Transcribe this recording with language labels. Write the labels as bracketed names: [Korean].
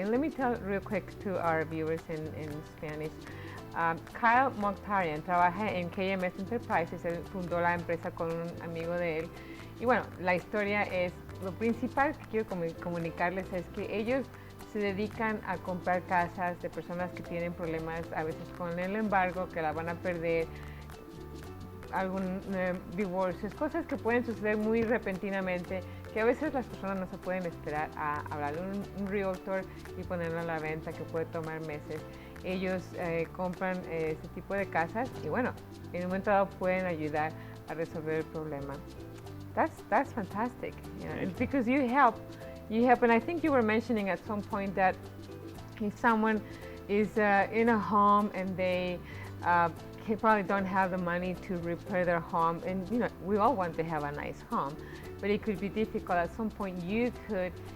[English] And let me tell real quick to our viewers in Spanish. [Spanish] Kyle Mokhtarian trabaja en KMS Enterprises. Él fundó la empresa con un amigo de él. Y bueno, la historia es, lo principal que quiero comunicarles es que ellos se dedican a comprar casas de personas que tienen problemas a veces con el embargo, que la van a perder, algún divorcios, cosas que pueden suceder muy repentinamente, que a veces las personas no se pueden esperar a hablarle a un realtor y ponerlo a la venta, que puede tomar meses. Ellos compran ese tipo de casas y bueno, en un momento dado pueden ayudar a resolver el problema. [English] That's fantastic, because you help, and I think you were mentioning at some point that if someone is in a home and they probably don't have the money to repair their home, and we all want to have a nice home, but it could be difficult. At some point you could